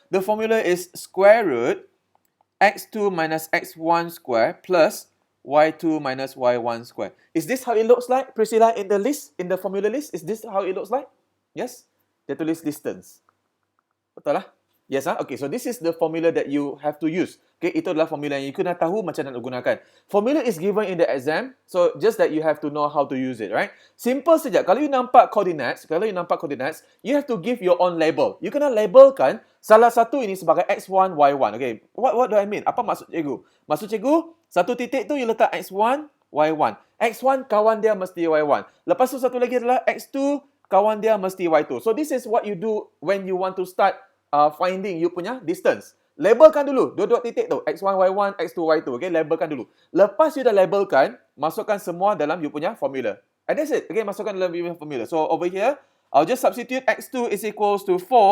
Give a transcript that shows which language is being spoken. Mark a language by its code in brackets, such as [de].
[en] The formula is square root x2 minus x1 square plus y2 minus y1 square. Is this how it looks like, Priscilla, in the list, in the formula list? Is this how it looks like? Yes? [ms] dia tulis distance. Betul lah? [en] Yes, ah? Okay, so this is the formula that you have to use. [ms] Okay, itu adalah formula yang you kena tahu macam nak gunakan. [en] Formula is given in the exam, so just that you have to know how to use it, right? [ms] Simple saja. [en] Kalau you nampak coordinates, you have to give your own label. [ms] You kena labelkan salah satu ini sebagai x1, y1. Okay, [en] what do I mean? [ms] Apa maksud cikgu? Maksud cikgu, satu titik tu you letak x1, y1. x1 kawan dia mesti y1. Lepas tu satu lagi adalah x2 kawan dia mesti y2. [en] So this is what you do when you want to start finding you punya distance. [ms] Labelkan dulu dua-dua titik tu, x1, y1, x2, y2. Okay, labelkan dulu. Lepas you dah labelkan, masukkan semua dalam you punya formula. [en] And that's it. [ms] Okay, masukkan dalam you punya formula. [en] So over here, I'll just substitute x2 is equals to 4.